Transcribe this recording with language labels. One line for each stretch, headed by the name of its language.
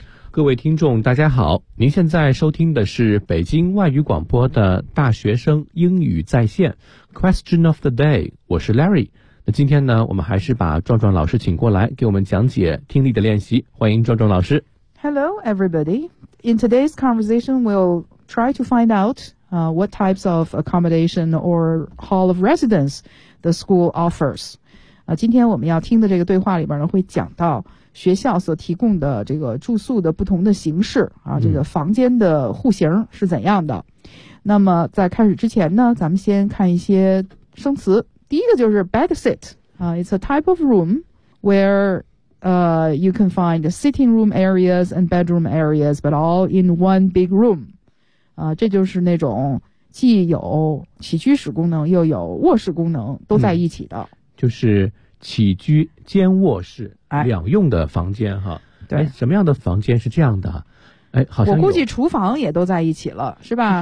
Chinese: 各位听众大家好，您现在收听的是北京外语广播的大学生英语在线 Question of the day， 我是 Larry。那今天呢，我们还是把壮壮老师请过来给我们讲解听力的练习，欢迎壮壮老师。
English: Hello everybody. In today's conversation, we'll try to find out what types of accommodation or hall of residence the school offers.
Chinese: 今天我们要听的这个对话里边呢，会讲到学校所提供的这个住宿的不同的形式啊，这个房间的户型是怎样的。那么在开始之前呢，咱们先看一些生词。第一个就是 bedsit.
English: It's a type of room where you can find the sitting room areas and bedroom areas, but all in one big room.
Chinese: 这就是那种既有起居室功能又有卧室功能都在一起的。就是起居兼卧室两用的房间哈。对。什么样的房间是这样的？好像我估计厨房也都在一起了，是吧？